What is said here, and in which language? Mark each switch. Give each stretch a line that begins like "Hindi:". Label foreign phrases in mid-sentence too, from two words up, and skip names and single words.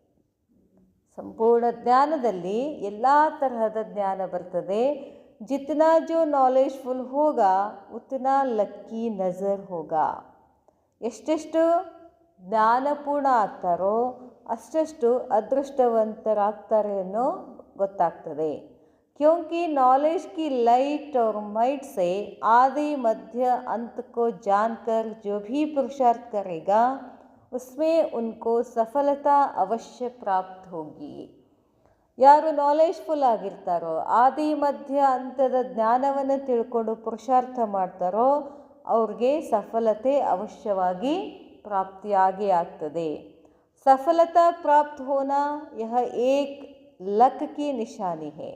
Kannada: ಸಂಪೂರ್ಣ ಜ್ಞಾನದಲ್ಲಿ ಎಲ್ಲ ತರಹದ ಜ್ಞಾನ ಬರ್ತದೆ.
Hindi: जितना जो नॉलेजफुल होगा उतना लकी नज़र होगा.
Kannada: ಎಷ್ಟೆಷ್ಟು ಜ್ಞಾನಪೂರ್ಣ ಆಗ್ತಾರೋ ಅಷ್ಟಷ್ಟು ಅದೃಷ್ಟವಂತರಾಗ್ತಾರೆ ಅನ್ನೋ ಗೊತ್ತಾಗ್ತದೆ.
Hindi: क्योंकि नॉलेज की लाइट और माइट से आदि मध्य अंत को जानकर जो भी पुरुषार्थ करेगा उसमें उनको सफलता अवश्य प्राप्त होगी.
Kannada: ಯಾರು ನಾಲೆಜ್ಫುಲ್ ಆಗಿರ್ತಾರೋ, ಆದಿ ಮಧ್ಯ ಅಂತದ ಜ್ಞಾನವನ್ನು ತಿಳ್ಕೊಂಡು ಪುರುಷಾರ್ಥ ಮಾಡ್ತಾರೋ ಅವ್ರಿಗೆ ಸಫಲತೆ ಅವಶ್ಯವಾಗಿ ಪ್ರಾಪ್ತಿಯಾಗಿ ಆಗ್ತದೆ.
Hindi: सफलता प्राप्त होना यह एक लक की निशानी है.